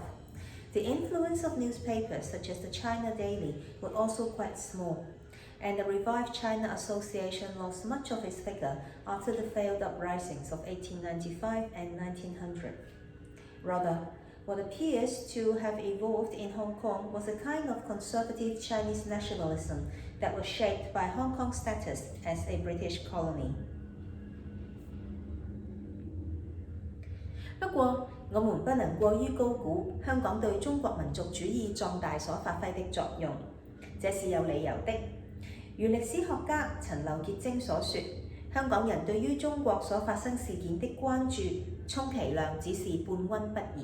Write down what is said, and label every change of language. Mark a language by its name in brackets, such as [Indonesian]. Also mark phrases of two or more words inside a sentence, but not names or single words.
[English] The influence of newspapers such as the China Daily was also quite small, and the revived China Association lost much of its vigor after the failed uprisings of 1895 and 1900. Rather, what appears to have evolved in Hong Kong was a kind of conservative Chinese nationalism that was shaped by Hong Kong's status as a British colony. [Chinese] 不過，我們不能過於高估香港對中國民族主義壯大所發揮的作用，這是有理由的。如歷史學家陳劉傑晶所說，香港人對於中國所發生事件的關注，充其量只是半溫不熱。